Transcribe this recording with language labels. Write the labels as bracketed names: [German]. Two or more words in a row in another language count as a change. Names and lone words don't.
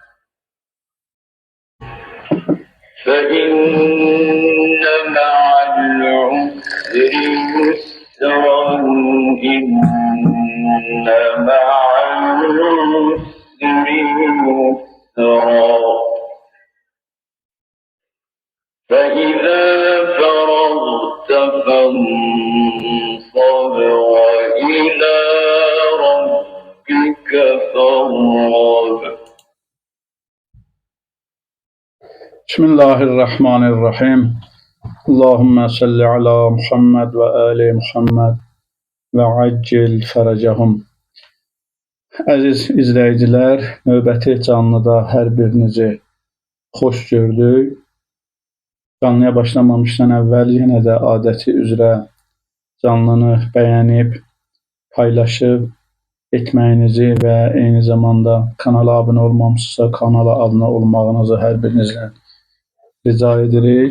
[Arabic] فإن مع العسر يسرا إن مع العسر يسرا فإذا فرغت فانصب وإلى ربك فارغب. بسم الله الرحمن الرحيم. اللهم صل على محمد وآل محمد وعجل فرجهم. [Azerbaijani] Əziz izləyicilər, növbəti canlıda hər birinizi xoş gördük. Canlıya başlamamışdan əvvəl yenə də adəti üzrə canlını bəyənib, paylaşıb etməyinizi və eyni zamanda kanala abunə olmamışsınızsa kanala abunə olmağınızı hər birinizdən rica edirik.